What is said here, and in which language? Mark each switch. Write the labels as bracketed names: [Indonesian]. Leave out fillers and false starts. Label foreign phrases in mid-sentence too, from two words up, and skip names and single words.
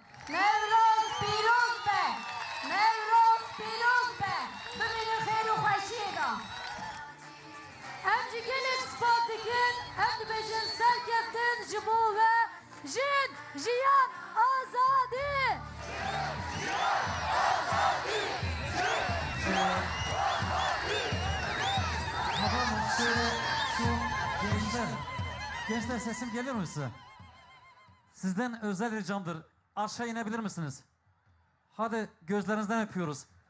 [Kurdish] Nevroz pîroz be! Nevroz pîroz be! Bibînin xêr û xweşiyê da. Em ji gelek spat dikin, em dibêjin serkeftin ji bo ve jin, jiyan, azadî! [Turkish] Tamam, şöyle şu gençler sesim geliyor mu size? Sizden özel ricamdır. Aşağı inebilir misiniz? Hadi gözlerinizden öpüyoruz.